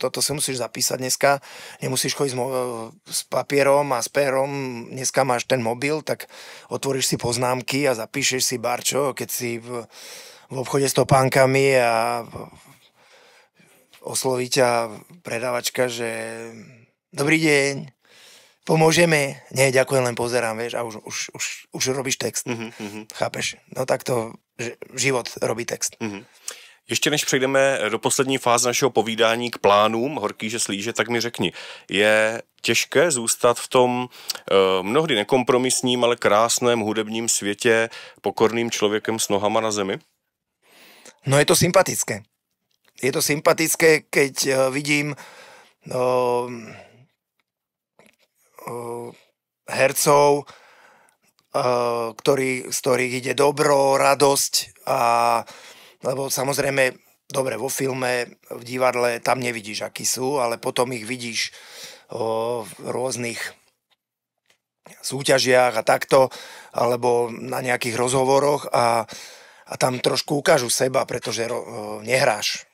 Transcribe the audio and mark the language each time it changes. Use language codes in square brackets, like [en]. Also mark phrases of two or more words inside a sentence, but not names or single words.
[sk] Toto si musíš zapísať dneska, nemusíš chodiť s papierom a s pérom, dneska máš ten mobil, tak otvoríš si poznámky a zapíšeš si barčo, keď si v obchode s topánkami a osloví ťa predávačka, že dobrý deň, pomôžeme? Nie, ďakujem, len pozerám, vieš, a už robíš text. Chápeš? No tak to život robí text. [cs] Ještě než přejdeme do poslední fáze našeho povídání k plánům Horký že slíže, tak mi řekni, je těžké zůstat v tom mnohdy nekompromisním, ale krásném hudebním světě pokorným člověkem s nohama na zemi? [sk] No je to sympatické. Je to sympatické, keď vidím hercov, z ktorých ide dobro, radosť, lebo samozrejme, dobre, vo filme, v divadle tam nevidíš, akí sú, ale potom ich vidíš v rôznych súťažiach a takto, alebo na nejakých rozhovoroch a tam trošku ukážu seba, pretože nehráš.